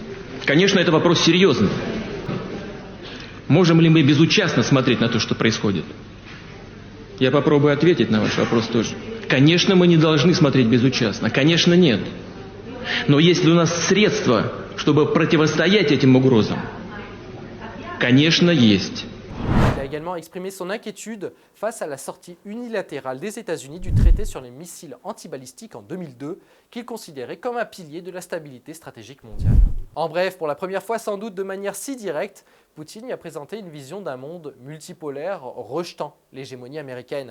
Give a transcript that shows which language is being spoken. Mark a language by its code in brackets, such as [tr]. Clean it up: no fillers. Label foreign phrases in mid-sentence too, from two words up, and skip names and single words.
[ru] Конечно, это вопрос серьезный. Можем ли мы безучастно смотреть на то, что происходит? Я попробую ответить на ваш вопрос тоже. Конечно, мы не должны смотреть безучастно. Конечно, нет. Но есть ли у нас средства, чтобы противостоять этим угрозам? Конечно, есть. [fr] Il a également exprimé son inquiétude face à la sortie unilatérale des États-Unis du traité sur les missiles antibalistiques en 2002, qu'il considérait comme un pilier de la stabilité stratégique mondiale. En bref, pour la première fois sans doute de manière si directe, Poutine y a présenté une vision d'un monde multipolaire rejetant l'hégémonie américaine.